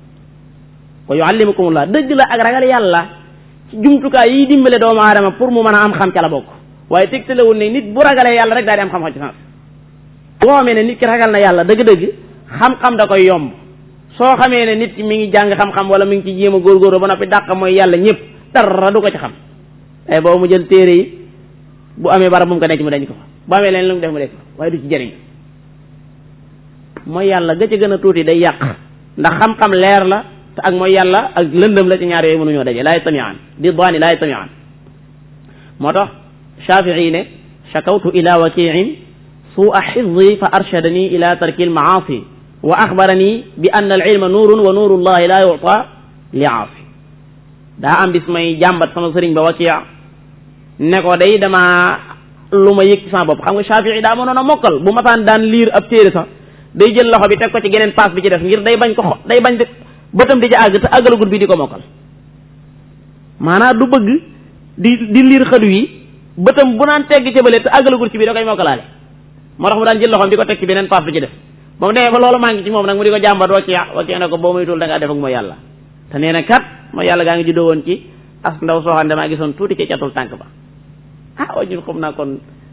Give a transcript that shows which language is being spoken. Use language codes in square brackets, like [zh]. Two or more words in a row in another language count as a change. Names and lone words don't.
[wo] dëgg la ak ragal yàlla ci jumtukaay yi dimbale doomu aadama pour mu mën a am xam ca la bokk waaye tegtalewul ne nit bu ragalee yàlla rek daal di am xam-xam ci sens boo xamee ne nit ki ragal na yàlla dëgg-dëgg xam-xam da koy yomb soo xamee ne nit ki mi ngi jàng xam-xam wala mi ngi ci jéem a góorgóorlu ba noppi dàq mooy yàlla ñëpp dara du ko ci xam tey boobu mu jël téere yi bu amee barab bu mu ko denc mu denc ko fa bu amee leen lu mu def mu def waaye du ci jëriñ mooy yàlla ga ca gën a tuuti day yàq ndax xam-xam leer la te ak mooy yàlla ak lëndëm la ci ñaar yooyu mënuñoo daje [ar] لا يجتمعان [wo] di daani [ar] لا يجتمعان [wo] moo tax Shaafi'i ne [ar] شكوت إلى وكيع سوء حفظي فأرشدني إلى ترك المعاصي وأخبرني بأن العلم نور ونور الله لا يؤتى لعاصي [wo] daa am bis may jàmbat sama sëriñ ba Waki' ne ko day dama lu ma yëg ci sama bopp xam nga Shaafi'i daa mënoon a mokkal bu masaan daan liir ab téere sax day jël loxo bi teg ko ci geneen paas bi ci def ngir day bañ bëtam di ci àgg te àggalagut bi di ko mokkal maanaam du bëgg di liir xëdu yi bëtam bu naan tegg ca bële te àggalagut ci bi da koy mokkalaale moo tax mu daan jël loxoom di ko teg ci beneen paas bi ci def ba mu demee ba loolu maa ngi ci moom nag mu di ko jàmbat Waki' ne ko boo muy tul da ngaa def ak mooy yàlla te nee na kat mooy yàlla gaa ngi juddoo woon ci as ndaw soo xam ne damaa gisoon tuuti ci catul tànk ba waa ñun xam naa kon